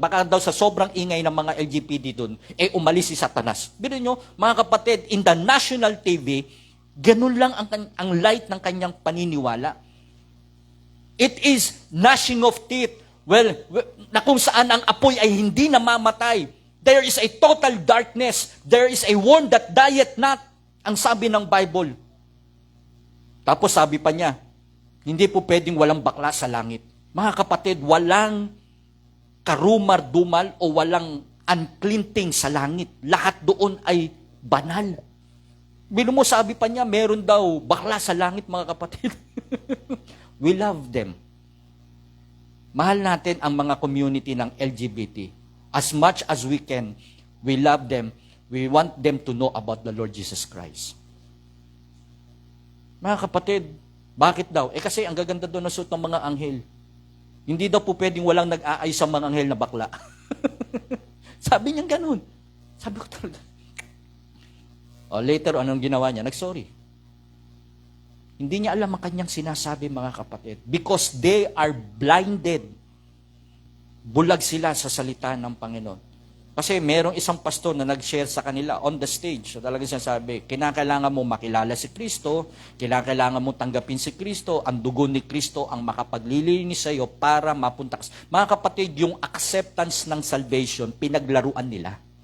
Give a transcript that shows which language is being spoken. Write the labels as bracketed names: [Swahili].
[Filipino] Baka daw sa sobrang ingay ng mga LGBT doon, umalis si Satanas. Biro nyo, mga kapatid, [English] in the national TV, [Filipino] ganun lang ang light ng kanyang paniniwala. [English] It is gnashing of teeth. Well, [Filipino] na kung saan ang apoy ay hindi namamatay. [English] There is a total darkness. There is a worm that dieth not. [Filipino] Ang sabi ng Bible. Tapos sabi pa niya, hindi po pwedeng walang bakla sa langit. Mga kapatid, walang karumar-dumal o walang unclean thing sa langit. Lahat doon ay banal. Bino mo, sabi pa niya, meron daw bakla sa langit, mga kapatid. [English] We love them. [Filipino] Mahal natin ang mga community ng LGBT. [English] As much as we can, we love them. We want them to know about the Lord Jesus Christ. [Filipino] Mga kapatid, bakit daw? Kasi ang gaganda doon ng suot ng mga anghel. Hindi daw po pwedeng walang nag-aay sa mga anghel na bakla. Sabi niya ganun. Sabi ko talaga. Later, anong ginawa niya? Nag-sorry. Hindi niya alam ang kanyang sinasabi, mga kapatid. [English] Because they are blinded. [Filipino] Bulag sila sa salita ng Panginoon. Kasi merong isang pastor na nag-share sa kanila on the stage. So talagang sinasabi, kinakailangan mo makilala si Kristo, kinakailangan mo tanggapin si Kristo, ang dugo ni Kristo ang makapaglilinis sa iyo para mapunta ka. Mga kapatid, yung acceptance ng salvation, pinaglaruan nila.